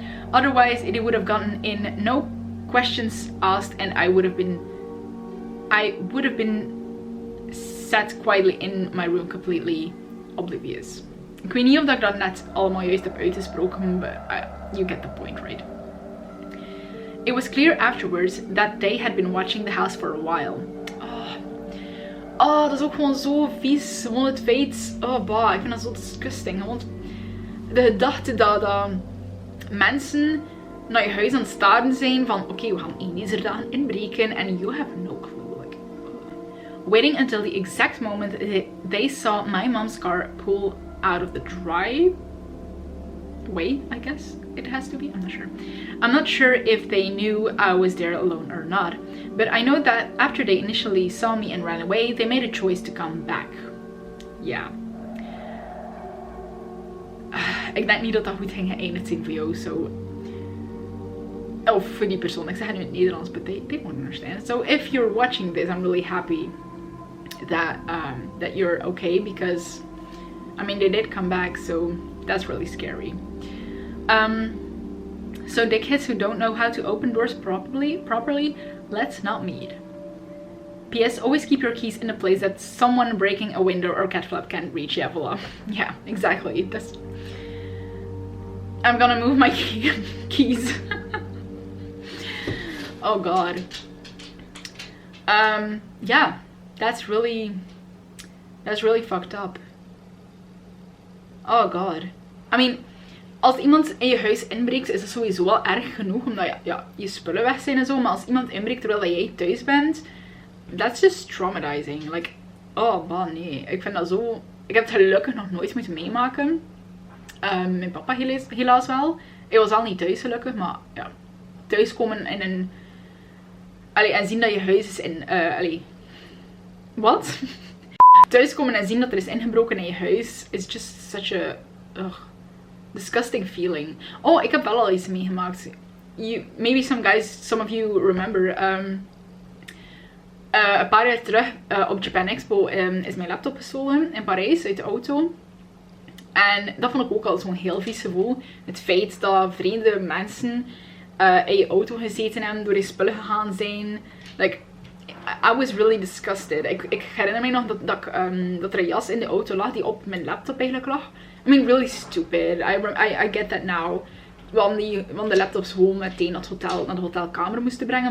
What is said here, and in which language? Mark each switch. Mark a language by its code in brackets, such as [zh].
[en] Otherwise, it would have gotten in, no questions asked, and I would have been sat quietly in my room, completely oblivious. [nl] Ik weet niet of ik dat net allemaal juist heb uitgesproken, [en] but you get the point, right? It was clear afterwards that they had been watching the house for a while. [nl] Oh, dat is ook gewoon zo vies. Gewoon het feit. Oh, bah, ik vind dat zo disgusting. Gewoon de gedachte dat mensen naar je huis aan het staren zijn van oké, we gaan deze dagen inbreken [en] and you have no clue. Like, waiting until the exact moment they saw my mom's car pull out of the driveway, I guess it has to be, I'm not sure. I'm not sure if they knew I was there alone or not, but I know that after they initially saw me and ran away, they made a choice to come back. [nl] Ja. Ik denk niet dat dat goed ging geëindigd zijn voor jou, so... Of voor die persoon, ik zeg het nu in het Nederlands, [en] but they won't understand. So if you're watching this, I'm really happy that you're okay, because, I mean, they did come back, so that's really scary. So the kids who don't know how to open doors properly, let's not meet. P.S. Always keep your keys in a place that someone breaking a window or cat flap can't reach. Yeah, voila. Yeah, exactly. That's... I'm gonna move my keys. Oh god. Yeah, that's really fucked up. Oh god. [nl] I mean, als iemand in je huis inbreekt, is dat sowieso wel erg genoeg, omdat je spullen weg zijn en zo. Maar als iemand inbreekt terwijl jij thuis bent, [en] that's just traumatizing. Like, oh man, [nl] nee. Ik vind dat zo... Ik heb het gelukkig nog nooit moeten meemaken. Mijn papa helaas wel. Hij was al niet thuis gelukkig, maar ja. Thuiskomen in een... Allee, en zien dat je huis is in... Wat? Thuiskomen en zien dat er is ingebroken in je huis is [en] just such a... disgusting feeling. [nl] Oh, ik heb wel al iets meegemaakt. [en] Maybe some of you remember. [nl] Een paar jaar terug op Japan Expo is mijn laptop gestolen in Parijs uit de auto. En dat vond ik ook al zo'n heel vies gevoel. Het feit dat vreemde mensen in je auto gezeten hebben, door je spullen gegaan zijn. [en] Like, I was really disgusted. [nl] Ik herinner me nog dat er een jas in de auto lag die op mijn laptop eigenlijk lag. [en] I mean, really stupid. I get that now. [nl] Want de laptops gewoon meteen naar de hotelkamer moesten brengen.